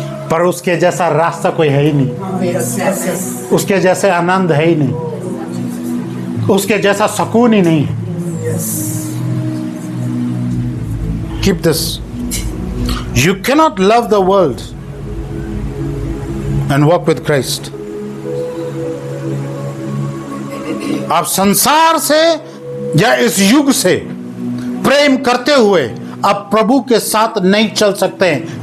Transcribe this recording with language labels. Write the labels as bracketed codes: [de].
[hi] पर उसके जैसा रास्ता कोई है ही नहीं, उसके जैसे आनंद है ही नहीं, उसके जैसा सुकून ही नहीं है। [en] Keep this. You cannot love the world and walk with Christ. [hi] आप संसार से या इस युग से प्रेम करते हुए आप प्रभु के साथ नहीं चल सकते हैं।